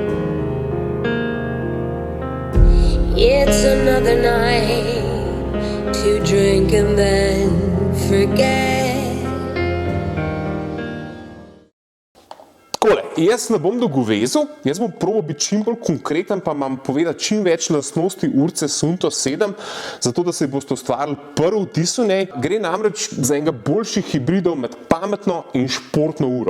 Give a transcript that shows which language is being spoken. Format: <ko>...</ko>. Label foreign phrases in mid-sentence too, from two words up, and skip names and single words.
<en>It's another night to drink and then forget.</en> <sl>Takole, jaz ne bom dolgovezil, jaz bom probal biti čim bolj konkreten, pa vam povedati čim več lastnosti urice Suunto 7, zato da se boste ustvarili prvi vtis o njej. Gre namreč za enega boljših hibridov med pametno in športno uro.</sl>